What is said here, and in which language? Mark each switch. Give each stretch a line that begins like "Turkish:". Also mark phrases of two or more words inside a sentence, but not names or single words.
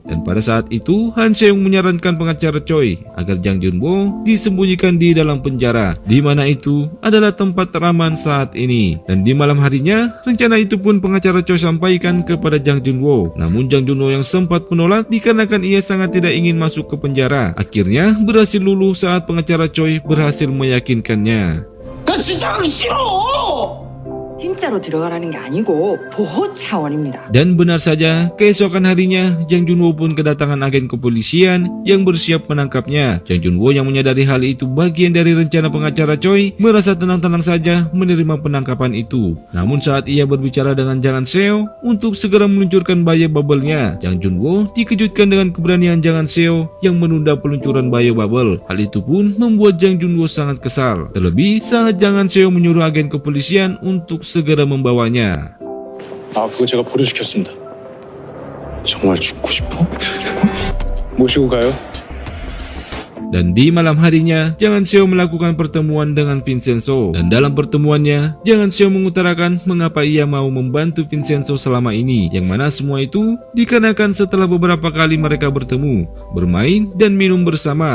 Indonesian: Dan pada saat itu, Han Seung menyarankan pengacara Choi agar Jang Junwo disembunyikan di dalam penjara, di mana itu adalah tempat teraman saat ini. Dan di malam harinya, rencana itu pun pengacara Choi sampaikan kepada Jang Junwo. Namun Jang Junwo yang sempat menolak dikarenakan ia sangat tidak ingin masuk ke penjara. Akhirnya berhasil luluh saat pengacara Choi berhasil meyakinkannya.
Korean: 진짜로 들어가라는 게 아니고 보호 차원입니다.
Indonesian: Dan benar saja, keesokan harinya Jang Junwo pun kedatangan agen kepolisian yang bersiap menangkapnya. Jang Junwo yang menyadari hal itu bagian dari rencana pengacara Choi merasa tenang-tenang saja menerima penangkapan itu. Namun saat ia berbicara dengan Jang Seo untuk segera meluncurkan bio bubble-nya, Jang Junwo dikejutkan dengan keberanian Jang Seo yang menunda peluncuran bio bubble. Hal itu pun membuat Jang Junwo sangat kesal. Terlebih saat Jang Seo menyuruh agen kepolisian untuk segera membawanya.
Korean: 그거 제가 보류시켰습니다. 정말 죽고 싶어? 모시고 가요?
Indonesian: Dan di malam harinya, Jang Seo melakukan pertemuan dengan Vincenzo. Dan dalam pertemuannya, Jang Seo mengutarakan mengapa ia mau membantu Vincenzo selama ini. Yang mana semua itu dikarenakan setelah beberapa kali mereka bertemu, bermain, dan minum bersama.